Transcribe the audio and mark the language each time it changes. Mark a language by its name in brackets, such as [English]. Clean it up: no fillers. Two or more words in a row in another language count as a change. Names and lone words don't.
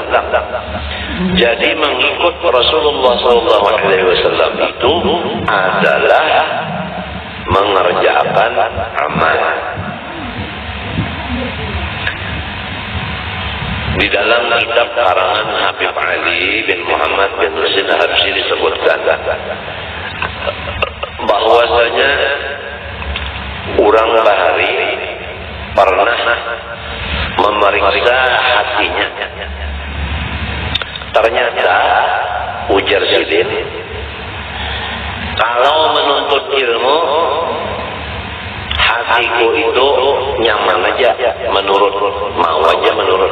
[Indonesian] Jadi mengikut Rasulullah SAW itu adalah mengerjakan amal. Di dalam kitab karangan Habib Ali bin Muhammad bin Husain Habsyi disebutkan bahwasanya orang Bahari pernah memeriksa hatinya. Ternyata ujar Sidin, kalau menuntut ilmu hatiku itu nyaman aja, mau aja menurut.